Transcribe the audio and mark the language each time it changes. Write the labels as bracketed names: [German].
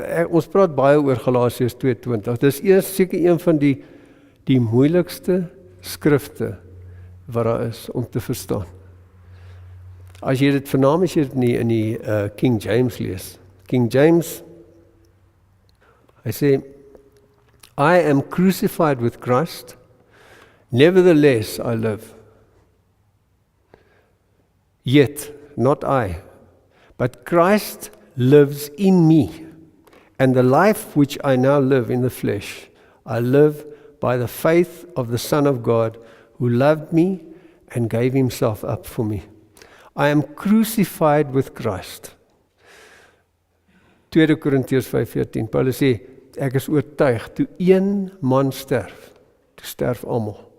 [Afrikaans] Ons praat baie oor Galasiërs 2:20. Dis seker een van die moeilikste skrifte wat daar is om te verstaan. As jy dit vernaam as jy dit in die King James lees. [English] King James, [Afrikaans] hy sê, [English] I am crucified with Christ, nevertheless I live. Yet, not I, but Christ lives in me, and the life which I now live in the flesh, I live by the faith of the Son of God, who loved me and gave himself up for me. I am crucified with Christ. [Afrikaans] 2 Korintiërs 5:14, Paulus sê, ek is oortuig, toe een man sterf, toe sterf almal.